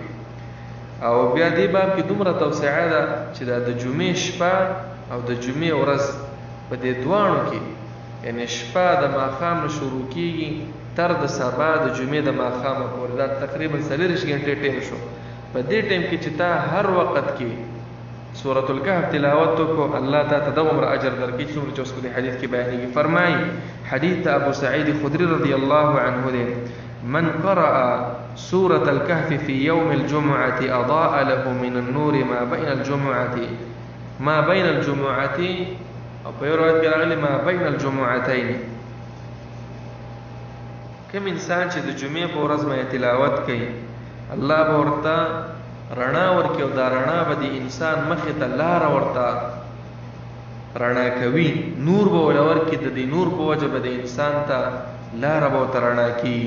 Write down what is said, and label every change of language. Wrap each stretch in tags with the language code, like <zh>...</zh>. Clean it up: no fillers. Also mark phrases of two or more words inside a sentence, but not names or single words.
<ps>او بیا دې باب کې دومره توسعه ده چې دا د جمعې شپه او د جمعې ورځ په دې دواړو کې، یعنې شپه د ماښام نه شروع کېږي تر د سبا د جمعې د ماښامه پورې، دا تقریبا 40 غنټې ټیم شو. په دې ټیم کې چې تا هر وخت کې سورة الکهف تلاوت وکړو الله تا ته دومره اجر درکړي څومره چې اوس په دې حدیث کې بیانېږي. فرمایي حدیث ته ابو سعید خدري رضی الله عنه دی</ps> <ar>من قرأ سورة الكهف في يوم الجمعة أضاء له من النور ما بين الجمعة</ar> <ps>أو په روایت کې راغلي</ps> <ar>ما بين الجمعتين.</ar> <ps>کوم انسان چې د جمعې په ورځ باندې تلاوت کوي الله به ورته رڼا ورکړي او دا رڼا به د انسان مخې ته لاره ورته رڼا کوي، نور به وله ورکړي، د دې نور په وجه به د انسان ته لاره به ورته رڼا کېږي.</ps>